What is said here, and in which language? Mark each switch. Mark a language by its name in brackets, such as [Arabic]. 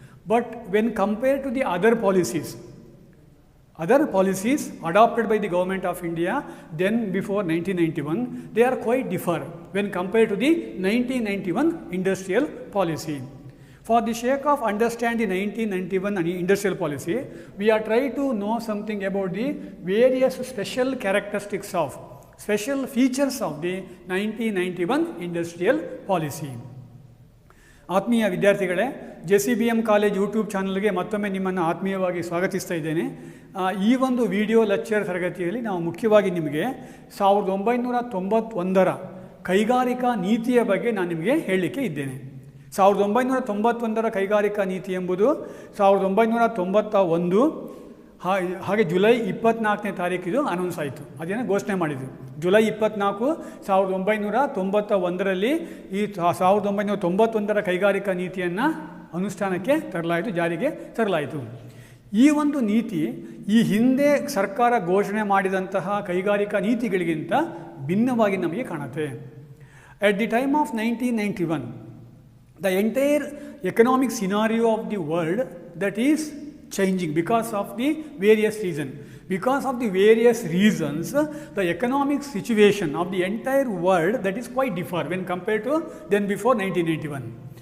[English] But when compared to the other policies adopted by the Government of India then before 1991, they are quite different when compared to the 1991 industrial policy. For the sake of understanding the 1991 industrial policy, we are trying to know something about the various special characteristics of special features of the 1991 industrial policy. [Kannada] ಆತ್ಮೀಯ ವಿದ್ಯಾರ್ಥಿಗಳೇ, JCBM college YouTube ಚಾನಲ್ಗೆ ಮತ್ತೊಮ್ಮೆ ನಿಮ್ಮನ್ನು ಆತ್ಮೀಯವಾಗಿ ಸ್ವಾಗತಿಸ್ತಾ ಇದ್ದೇನೆ. ಈ ಒಂದು video lecture ತರಗತಿಯಲ್ಲಿ ನಾವು ಮುಖ್ಯವಾಗಿ ನಿಮಗೆ 1991ರ ಕೈಗಾರಿಕಾ ನೀತಿಯ ಬಗ್ಗೆ ನಾನು ನಿಮಗೆ ಹೇಳಲಿಕ್ಕೆ ಇದ್ದೇನೆ. 1991ರ ಕೈಗಾರಿಕಾ ನೀತಿ ಎಂಬುದು 1991 ಹಾಗೆ ಜುಲೈ 24ನೇ ತಾರೀಕಿದು ಅನೌನ್ಸ್ ಆಯಿತು, ಅದೇನೋ ಘೋಷಣೆ ಮಾಡಿದರು. ಜುಲೈ 24, 1991ರಲ್ಲಿ ಈ 1991ರ ಕೈಗಾರಿಕಾ ನೀತಿಯನ್ನು ಅನುಷ್ಠಾನಕ್ಕೆ ತರಲಾಯಿತು, ಜಾರಿಗೆ ತರಲಾಯಿತು. ಈ ಒಂದು ನೀತಿ ಈ ಹಿಂದೆ ಸರ್ಕಾರ ಘೋಷಣೆ ಮಾಡಿದಂತಹ ಕೈಗಾರಿಕಾ ನೀತಿಗಳಿಗಿಂತ ಭಿನ್ನವಾಗಿ ನಮಗೆ ಕಾಣುತ್ತೆ. [English] At the time of 1991, the entire economic scenario of the world that is changing because of the various reasons. Because of the various reasons, the economic situation of the entire world that is quite different when compared to then before 1991.